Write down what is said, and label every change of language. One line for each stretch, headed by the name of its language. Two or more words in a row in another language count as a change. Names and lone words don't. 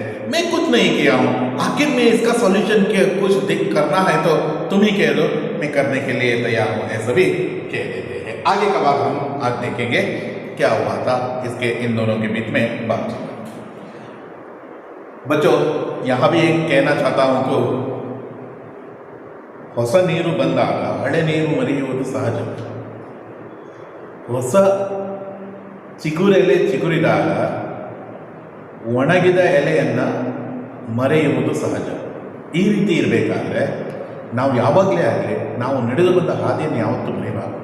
Hindi: मैं कुछ नहीं किया हूँ, आखिर में इसका सॉल्यूशन कुछ करना है तो तुम ही कह दो, मैं करने के लिए तैयार हूँ, ऐसा भी कह देते हैं। आगे का बात हम आज देखेंगे क्या हुआ था इसके इन दोनों के बीच में बातचीत। बच्चों, यहाँ भी एक कहना चाहता हूँ तो,
Kannada: ಹೊಸ ನೀರು ಬಂದಾಗ ಹಳೆ ನೀರು ಮರೆಯುವುದು ಸಹಜ. ಹೊಸ ಚಿಗುರೆಲೆ ಚಿಗುರಿದಾಗ ಒಣಗಿದ ಎಲೆಯನ್ನು ಮರೆಯುವುದು ಸಹಜ. ಈ ರೀತಿ ಇರಬೇಕಾದ್ರೆ ನಾವು ಯಾವಾಗಲೇ ಆಗಲಿ, ನಾವು ನಡೆದು ಬಂದ ಹಾದಿಯನ್ನು ಯಾವತ್ತೂ ಮರೆಯಬಾರದು.